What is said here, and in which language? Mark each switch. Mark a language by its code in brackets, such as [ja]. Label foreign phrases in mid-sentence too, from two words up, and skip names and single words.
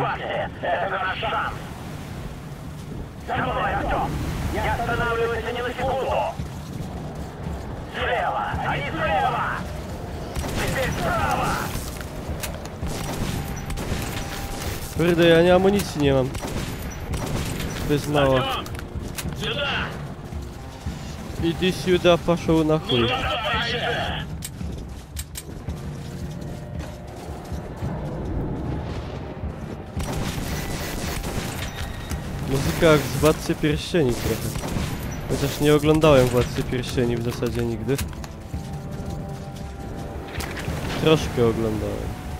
[ru] Это наш шанс. За мной, Артем! Не останавливайся ни на секунду! Слева! Они слева! Теперь справа! [pl] Kurde, ja nie amunicji nie mam. Bez mała. Idę [ru] сюда, пошел на хуй. [pl] Muzyka jak z Władcy Pierścieni trochę. Chociaż nie oglądałem Władcy Pierścieni w zasadzie nigdy. Troszkę oglądałem.